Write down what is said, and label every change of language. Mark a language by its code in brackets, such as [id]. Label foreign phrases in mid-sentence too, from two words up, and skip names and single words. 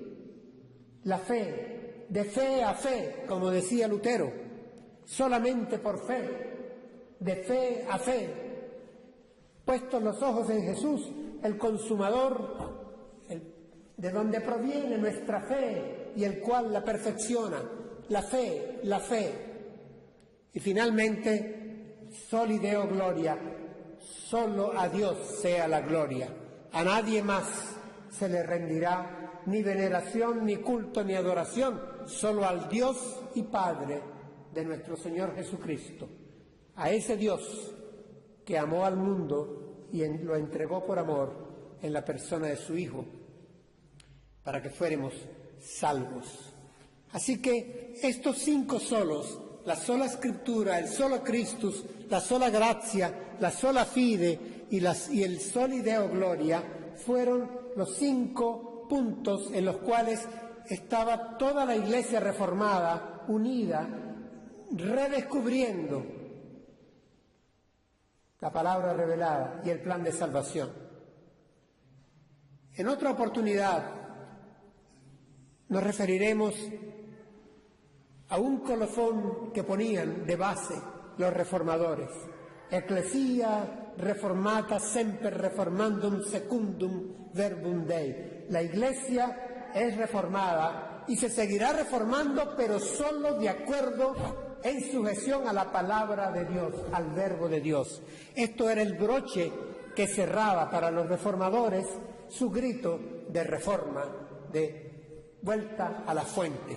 [es] La fe, de fe a fe, como decía Lutero, solamente por fe, de fe a fe. Puestos los ojos en Jesús, el consumador, de donde proviene nuestra fe y el cual la perfecciona. La fe. Y finalmente, [la] soli Deo gloria, [es] solo a Dios sea la gloria. A nadie más se le rendirá ni veneración, ni culto, ni adoración, solo al Dios y Padre de nuestro Señor Jesucristo. A ese Dios que amó al mundo y lo entregó por amor en la persona de su Hijo, para que fuéramos salvos. Así que estos 5 solos, la sola Escritura, el solo Christus, la sola gracia, la [la] sola fide [es] y el [la] soli Deo gloria, [es] fueron los 5 puntos en los cuales estaba toda la Iglesia reformada, unida, redescubriendo la palabra revelada y el plan de salvación. En otra oportunidad nos referiremos a un colofón que ponían de base los reformadores. [la] Ecclesia reformata semper reformandum secundum verbum Dei. [es] La Iglesia es reformada y se seguirá reformando, pero solo de acuerdo en sujeción a la palabra de Dios, al verbo de Dios. Esto era el broche que cerraba para los reformadores su grito de reforma, de vuelta a la fuente.